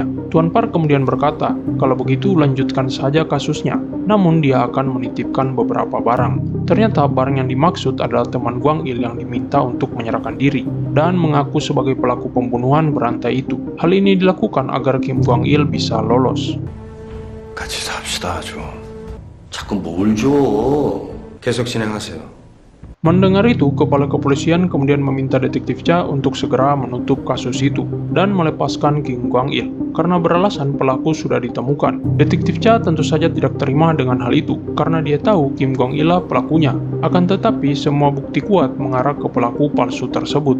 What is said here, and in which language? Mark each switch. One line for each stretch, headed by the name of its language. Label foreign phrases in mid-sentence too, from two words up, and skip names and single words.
Indonesian: Tuan Park kemudian berkata, kalau begitu lanjutkan saja kasusnya. Namun dia akan menitipkan beberapa barang. Ternyata barang yang dimaksud adalah teman Guang Il yang diminta untuk menyerahkan diri dan mengaku sebagai pelaku pembunuhan berantai itu. Hal ini dilakukan agar Kim Guang Il bisa lolos.
Korean: 같이 삽시다 좀. 자꾸 뭘 줘. 계속 진행하세요.
Indonesian: Mendengar itu, kepala kepolisian kemudian meminta Detektif Cha untuk segera menutup kasus itu dan melepaskan Kim Guang Il karena beralasan pelaku sudah ditemukan. Detektif Cha tentu saja tidak terima dengan hal itu karena dia tahu Kim Guang Il lah pelakunya. Akan tetapi, semua bukti kuat mengarah ke pelaku palsu tersebut.